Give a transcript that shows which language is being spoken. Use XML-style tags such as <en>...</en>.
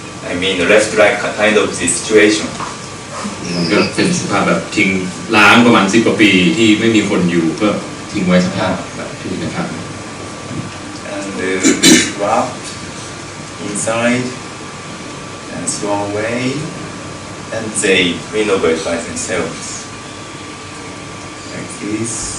<en>I mean, left like kind of this situation.</en> <th>มันก็เป็นสภาพแบบทิ้งล้างประมาณ10 กว่าปีที่ไม่มีคนอยู่ก็ทิ้งไว้สภาพแบบที่นะครับ</th> <en>And wrapped inside and thrown away, and they renovate by themselves. Like this.</en>